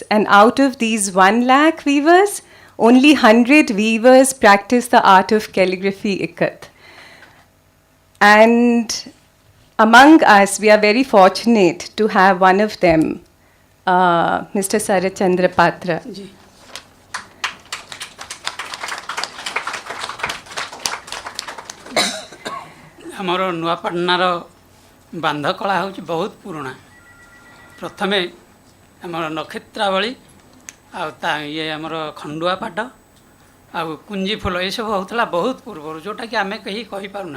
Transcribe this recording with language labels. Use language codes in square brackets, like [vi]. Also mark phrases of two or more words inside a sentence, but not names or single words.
[en] And out of these 1 lakh weavers, only 100 weavers practice the art of calligraphy Ikat. And among us, we are very fortunate to have one of them, Mr. Sarat Chandra Patra. [or] ଆମର ନୂଆପାଟନାର ବାନ୍ଧ କଳା ହେଉଛି ବହୁତ ପୁରୁଣା। ପ୍ରଥମେ ଆମର ନକ୍ଷତ୍ରାବଳୀ ଆଉ ତା ଇଏ ଆମର ଖଣ୍ଡୁଆ ପାଟ ଆଉ କୁଞ୍ଜି ଫୁଲ ଏସବୁ ହେଉଥିଲା ବହୁତ ପୂର୍ବରୁ, ଯେଉଁଟାକି ଆମେ କେହି କହିପାରୁନା।